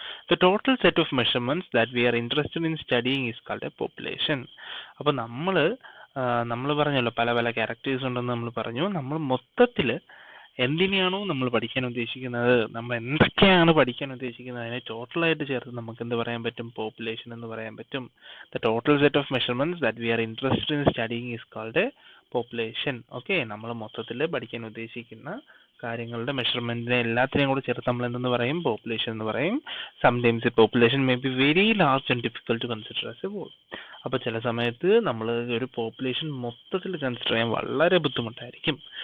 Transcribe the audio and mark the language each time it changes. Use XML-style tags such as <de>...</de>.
<en>The total set of measurements that we are interested in studying is called a population.</en> <ml>അപ്പോൾ നമ്മൾ പറഞ്ഞല്ലോ പല പല ക്യാരക്ടേഴ്സ് ഉണ്ടെന്ന് നമ്മൾ പറഞ്ഞു. നമ്മൾ മൊത്തത്തിൽ എന്തിനെയാണോ നമ്മൾ പഠിക്കാൻ ഉദ്ദേശിക്കുന്നത്, നമ്മൾ എന്തൊക്കെയാണ് പഠിക്കാൻ ഉദ്ദേശിക്കുന്നത്, അതിനെ ടോട്ടലായിട്ട് ചേർത്ത് നമുക്ക് എന്ത് പറയാൻ പറ്റും, പോപ്പുലേഷൻ എന്ന് പറയാൻ പറ്റും.</ml> <en>The total set of measurements that we are interested in studying is called a population.</en> <ml>Okay, നമ്മൾ മൊത്തത്തിൽ പഠിക്കാൻ ഉദ്ദേശിക്കുന്ന കാര്യങ്ങളുടെ മെഷർമെന്റിനെ എല്ലാത്തിനെയും കൂടെ ചേർത്ത് നമ്മൾ എന്തെന്ന് പറയും, പോപ്പുലേഷൻ എന്ന് പറയും.</ml> <en>Sometimes population may be very large and difficult to consider as a whole.</en> <ml>അപ്പോൾ ചില സമയത്ത് നമ്മൾ ഒരു പോപ്പുലേഷൻ മൊത്തത്തിൽ കൺസിഡർ ചെയ്യാൻ വളരെ ബുദ്ധിമുട്ടായിരിക്കും.</ml>